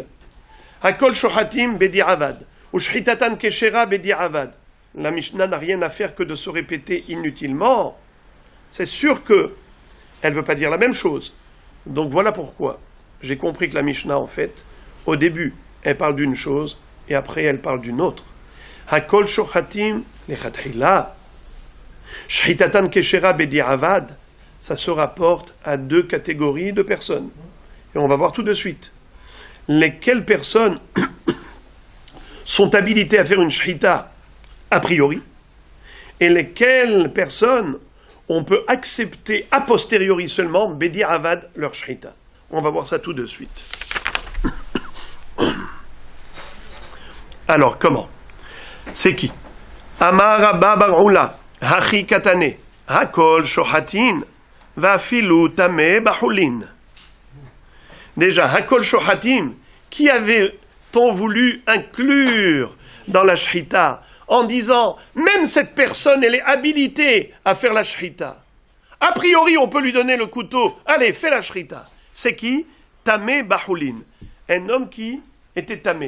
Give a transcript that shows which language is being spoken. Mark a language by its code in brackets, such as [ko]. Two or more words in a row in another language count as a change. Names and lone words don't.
[he] הכל שוחטים בדיעבד, ou שחיטתן כשרה בדיעבד. [fr] La Mishnah n'a rien à faire que de se répéter inutilement. C'est sûr que elle ne veut pas dire la même chose. Donc voilà pourquoi j'ai compris que la Mishnah, en fait, au début, elle parle d'une chose et après elle parle d'une autre. [he] הכל שוחטים לכתחילה, שחיטתן כשרה בדיעבד. [fr] Ça se rapporte à deux catégories de personnes. Et on va voir tout de suite. Lesquelles personnes sont habilitées à faire une shrita a priori, et lesquelles personnes on peut accepter a posteriori seulement bediavad leur shrita. On va voir ça tout de suite. Alors, comment? C'est qui? [he] אמר רבה בר עולא, הכי קתני, הכל שוחטין, ואפילו טמא בחולין. [fr] Déjà, [he] הכל שוחטים, [fr] qui avait-on voulu inclure dans la shrita en disant, même cette personne, elle est habilitée à faire la shrita. A priori, on peut lui donner le couteau, allez, fais la shrita. C'est qui? [he] טמא בחולין. [fr] Un homme qui était tamé.